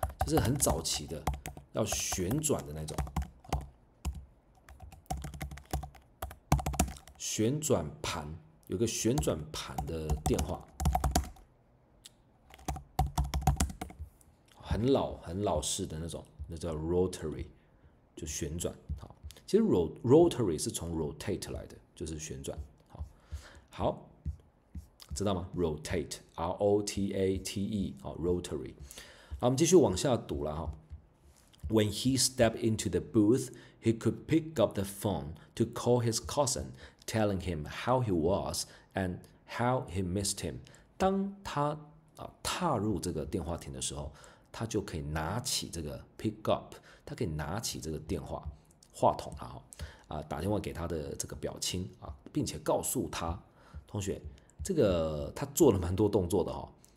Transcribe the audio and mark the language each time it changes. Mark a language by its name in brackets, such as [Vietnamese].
[Chinese] 就是很早期的要旋转的那种，旋转盘有个旋转盘的电话，很老式的那种。那叫 rotary， 就旋转。好，其实 rotary 是从 rotate 来的，就是旋转。好，知道吗 ？rotate，R-O-T-A-T-E， 好 ，rotary。好，我们继续往下读了哈。 [English] When he stepped into the booth, he could pick up the phone to call his cousin, telling him how he was and how he missed him。 [Chinese] 当他踏入这个电话亭的时候，他就可以拿起这个 pick up， 他可以拿起这个电话话筒打电话给他的这个表亲并且告诉他，同学，这个他做了蛮多动作的哈。